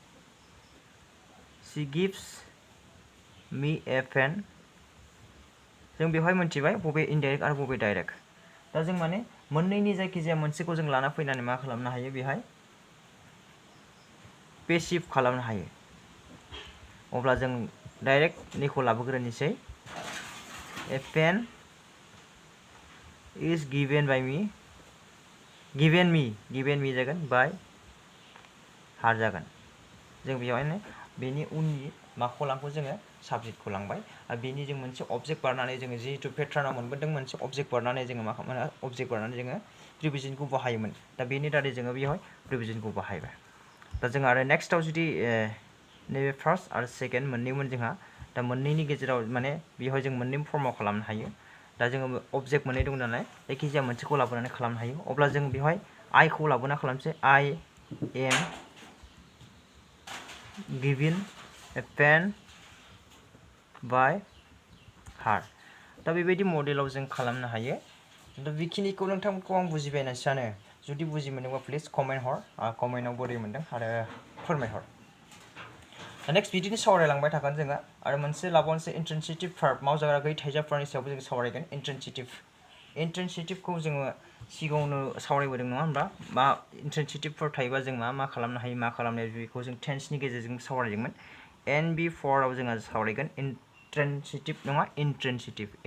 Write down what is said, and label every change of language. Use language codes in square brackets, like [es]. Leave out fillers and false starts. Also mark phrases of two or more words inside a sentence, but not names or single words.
[en] She gives me a pen [brx] जों बेवहाय मोनथिबाय बबे इनडाइरेक्ट आरो बबे डाइरेक्ट दा जों माने मोननैनि जायखिजाया मोनसेखौ जों लाना फैनानै मा खालामनो हायो बेहाय पेसिभ खालामनो हायो अब्ला जों डाइरेक्टनिखौ लाबोग्रोनोसै [en] a pen is given me [brx] जागोन बाय हार जागोन जों बेवहायनो बेनि उननि माखौ लांखौ जोङो साबजेक्टखौ लांबाय आरो बेनि जों मोनसे ऑब्जेक्ट बारनानै जोङो जिहेतु पेट्रानाव मोनबोदों मोनसे ऑब्जेक्ट बारनानै जोङो मा खालामो ऑब्जेक्ट बारनानै जोङो प्रिपोजिशनखौ बाहायोमोन दा बेनि दारै जोङो बेवहाय प्रिपोजिशनखौ बाहायबाय दा जों आरो नेक्स्टआव जुदि नैबे फार्स्ट आरो सेकेन्ड मोननैमोन जोंहा दा मोननैनि गेजेराव माने बेवहाय जों मोननै फर्माव खालामनो हायो दा जोङो ऑब्जेक्ट मोननै दं नालाय जायखिजाया मोनसेखौ लाबोनानै खालामनो हायो अब्ला जों बेवहाय आइखौ लाबोना खालामसै [en] I am given a pen by her [brx] दा बेबायदि मडेलाव जों खालामनो हायो दा बेखिनिखौ नोंथांमोनखौ आं बुजिबाय होनना सानो जुदि बुजि मोनदोंबा [en] please comment [brx] हर कमेन्टआव बोरै मोनदों आरो फोरमायहर नेक्स्ट बिदिनो सावरायलांबाय थागोन जोङो आरो मोनसे लाबावनोसै [en] intransitive verb [brx] मावजाग्रा गैयै थाइजाबफोरनि सायावबो जों सावरायगोन इन्ट्रेन्सिटिभखौ जोङो सिगाङावनो सावरायबोदों नङा होनबा मा इन्ट्रेन्सिटिभफोर थायोबा जों मा खालामनो हायो मा खालामनो हायो बेखौ जों टेन्सनि गेजेरजों सावरायदोंमोन NB4 आव जोङो सावरायगोन इन्ट्रेन्सिटिभ नङा इन्ट्रेन्सिटिभ